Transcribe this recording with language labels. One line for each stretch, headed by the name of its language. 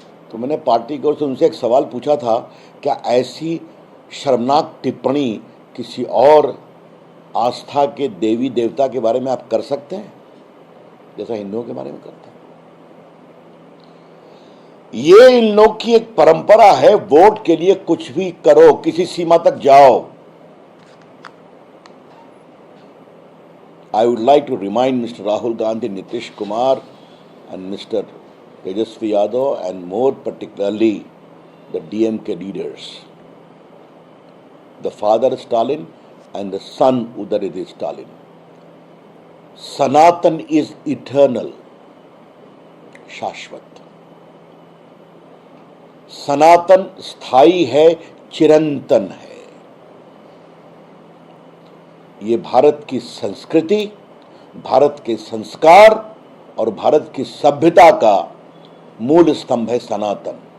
Hindi: तो मैंने पार्टी की ओर से उनसे एक सवाल पूछा था, क्या ऐसी शर्मनाक टिप्पणी किसी और आस्था के देवी देवता के बारे में आप कर सकते हैं जैसा हिंदुओं के बारे में करते हैं? ये इन लोग की एक परंपरा है, वोट के लिए कुछ भी करो, किसी सीमा तक जाओ।
English: I would like to remind Mr. Rahul Gandhi, Nitish Kumar and Mr. Tejasvi Yadav, and more particularly the DMK leaders, the father Stalin and the son Udayanidhi Stalin. Sanatan is eternal, शाश्वत।
Hindi: सनातन स्थायी है, चिरंतन है। ये भारत की संस्कृति, भारत के संस्कार और भारत की सभ्यता का मूल स्तंभ है सनातन।